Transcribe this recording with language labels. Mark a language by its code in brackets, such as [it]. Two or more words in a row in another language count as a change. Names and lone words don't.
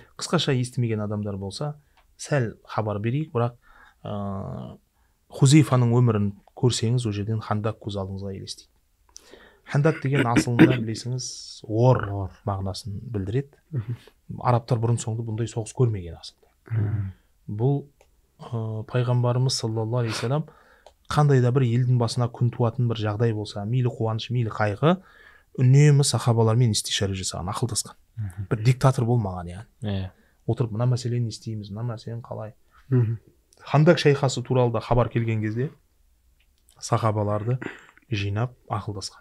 [kk] Қысқаша естімеген адамдар болса, сәл хабар берейік, бірақ Хузейфаның өмірін көрсеңіз, о жерден Хандак көз алдыңызға елестейді. Хандак деген асылында білесіңіз, ор мағынасын білдіреді. Арабтар бұрын соңды бұндай соғыс көрмеген асылда. Бұл пайғамбарымыз [ar] صلى الله عليه وسلم [kk] қандай да бір елдің басына күн туатын бір жағдай болса, мейлі қуаныш, мейлі қайғы, үнемі сахабалармен истишара жасаған, ақылдасқан. Бір диктатор болмаған, яғни. отырып мына мәселені не істейміз, мына мәселені қалай. Хандак шайқасы туралы да хабар келген кезде сахабаларды жинап ақылдасқан.